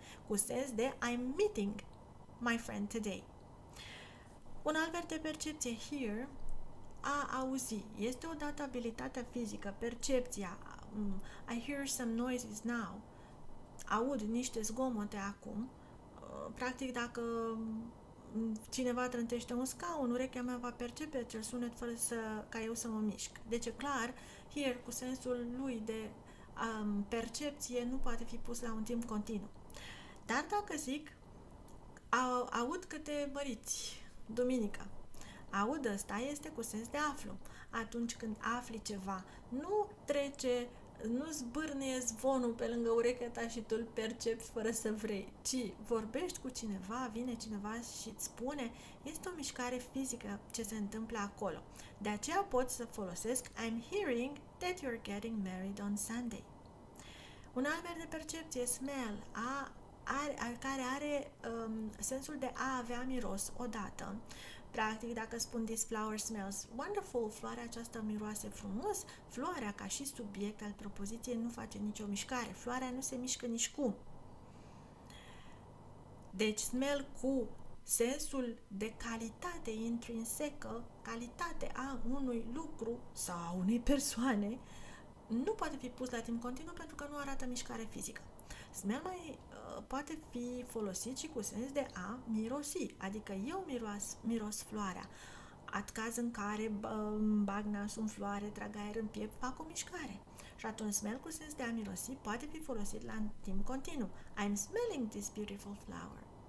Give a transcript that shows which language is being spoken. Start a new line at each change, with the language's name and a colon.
Romanian: Cu sens de
English: I'm meeting my friend today.
Romanian: Un alt verb de percepție, hear, a auzi. Este odată abilitatea fizică, percepția.
English: I hear some noises now.
Romanian: Aud niște zgomote acum. Practic, dacă cineva trântește un scaun, urechea mea va percepe acel sunet fără ca eu să mă mișc. Deci e clar, hear cu sensul lui de percepție nu poate fi pus la un timp continuu. Dar dacă zic aud că te măriți duminica, aud ăsta este cu sens de aflu. Atunci când afli ceva, nu zbârnie zvonul pe lângă urechea ta și tu îl percepi fără să vrei, ci vorbești cu cineva, vine cineva și îți spune, este o mișcare fizică ce se întâmplă acolo. De aceea pot să folosesc
English: I'm hearing that you're getting married on Sunday.
Romanian: Un alt verb de percepție, smell, care are sensul de a avea miros odată. Practic, dacă spun
English: this flower smells wonderful,
Romanian: floarea aceasta miroase frumos, floarea ca și subiect al propoziției nu face nicio mișcare. Floarea nu se mișcă nici cum. Deci, smell cu sensul de calitate intrinsecă, calitate a unui lucru sau a unei persoane, nu poate fi pus la timp continuu pentru că nu arată mișcare fizică. Smell mai poate fi folosit și cu sens de a mirosi, adică eu miros floarea. Caz în care bag nasul în floare, trag aer în piept, fac o mișcare. Și atunci smell cu sens de a mirosi poate fi folosit la timp continuu.
English: I'm smelling this beautiful flower.